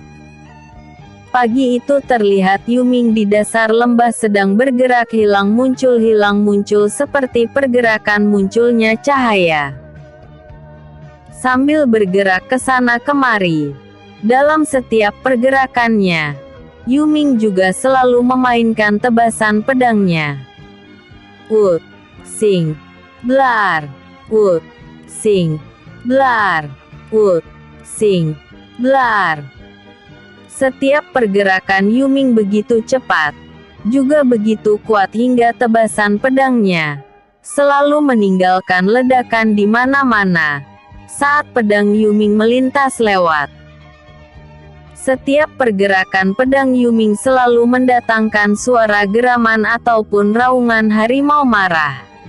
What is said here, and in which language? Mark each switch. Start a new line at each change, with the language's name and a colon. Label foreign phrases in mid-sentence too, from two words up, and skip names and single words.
Indonesian: Pagi itu terlihat Yuming di dasar lembah sedang bergerak hilang muncul seperti pergerakan munculnya cahaya. Sambil bergerak ke sana kemari, dalam setiap pergerakannya, Yuming juga selalu memainkan tebasan pedangnya. Wood, sing, blar, wood, sing, blar, wood, sing, blar. Setiap pergerakan Yuming begitu cepat, juga begitu kuat hingga tebasan pedangnya selalu meninggalkan ledakan di mana-mana saat pedang Yuming melintas lewat. Setiap pergerakan pedang Yuming selalu mendatangkan suara geraman ataupun raungan harimau marah.